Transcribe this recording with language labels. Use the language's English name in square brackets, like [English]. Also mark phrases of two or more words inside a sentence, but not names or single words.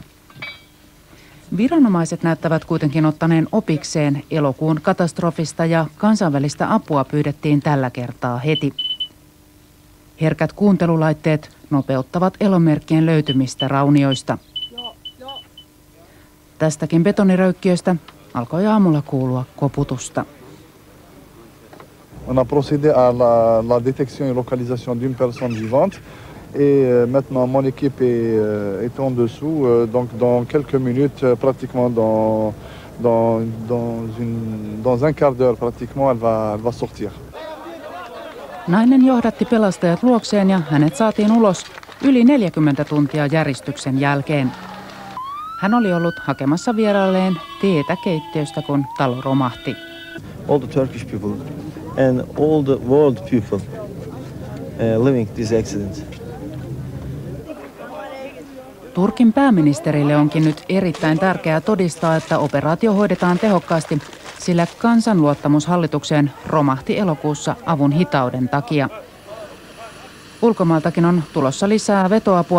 [Finnish] Viranomaiset näyttävät kuitenkin ottaneen opikseen elokuun katastrofista ja kansainvälistä apua pyydettiin tällä kertaa heti. Herkät kuuntelulaitteet nopeuttavat elomerkkien löytymistä raunioista. Tästäkin betoniröykkiöstä alkoi aamulla kuulua koputusta. [French] On a procédé à la détection et localisation d'une personne vivante et maintenant mon équipe est en dessous, donc dans quelques minutes, pratiquement dans un quart d'heure pratiquement, elle va sortir. [Finnish] Nainen johdatti pelastajat luokseen ja hänet saatiin ulos yli 40 tuntia järistyksen jälkeen. Hän oli ollut hakemassa vieraalleen teetä keittiöstä, kun talo romahti. [English] All the Turkish people and all the world people living this accident. [Finnish] Turkin pääministerille onkin nyt erittäin tärkeää todistaa, että operaatio hoidetaan tehokkaasti, sillä kansan luottamus hallitukseen romahti elokuussa avun hitauden takia. Ulkomailtakin on tulossa lisää vetoapua.